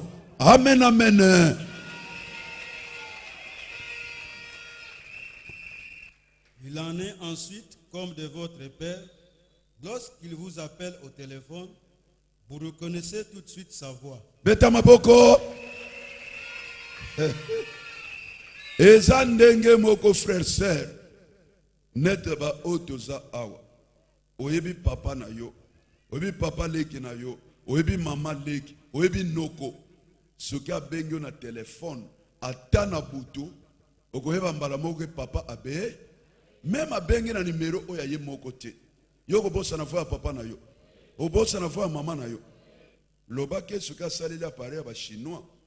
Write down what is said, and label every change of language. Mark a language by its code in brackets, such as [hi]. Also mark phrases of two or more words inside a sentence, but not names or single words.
[fr] Amen, amen. Il en est ensuite comme de votre Père, lorsqu'il vous appelle au téléphone, vous reconnaissez tout de suite sa voix. [ln] Beta maboko. eza ndenge moko [fr] frère sœur [ln] nete ba otoza awa oyebi papa na yo oyebi papa leki na yo oyebi mama leki oyebi noko soki abengi yo na telefone ata na butu okoyeba mbala moko papa abe même abengi na numero oyo aye moko te yo kobosana fo ya papa na yo obosana fo ya mama na yo lobaki soki asaleli appareil ya bachinois